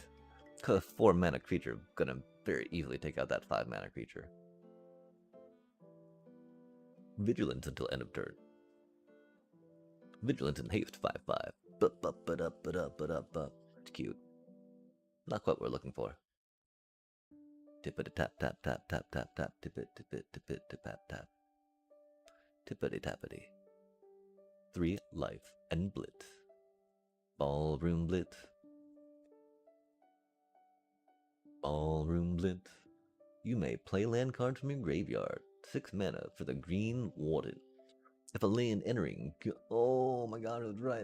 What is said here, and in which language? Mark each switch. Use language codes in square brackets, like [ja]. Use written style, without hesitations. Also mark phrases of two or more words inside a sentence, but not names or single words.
[en] Because 4 mana creature gonna very easily take out that 5 mana creature. Vigilance until end of turn. Vigilance and haste 5/5. It's cute. Not quite what we're looking for. Tippity tap tap tap tap tap tap tippit tippit tippit tip tap tap. Tippity tappity. 3 life and blitz. Ballroom blitz. Ballroom blitz. You may play land cards from your graveyard. 6 mana for the Green Warden. If a land entering, oh my god, it was right.